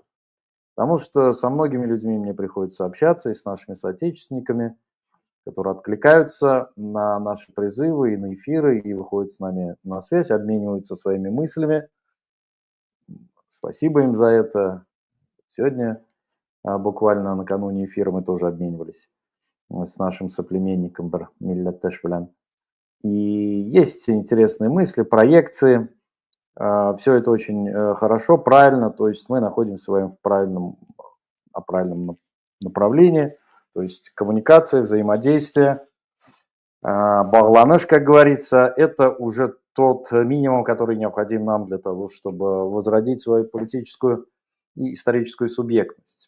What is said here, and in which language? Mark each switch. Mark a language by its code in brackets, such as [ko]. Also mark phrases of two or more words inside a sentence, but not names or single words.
[ru] Потому что со многими людьми мне приходится общаться, и с нашими соотечественниками, которые откликаются на наши призывы и на эфиры, и выходят с нами на связь, обмениваются своими мыслями. Спасибо им за это. Сегодня буквально накануне эфира мы тоже обменивались с нашим соплеменником [tt] Милләттәш белән. [ru] И есть интересные мысли, проекции. Все это очень хорошо, правильно. То есть мы находимся в правильном направлении. То есть коммуникация, взаимодействие, багланыш, как говорится, это уже тот минимум, который необходим нам для того, чтобы возродить свою политическую и историческую субъектность.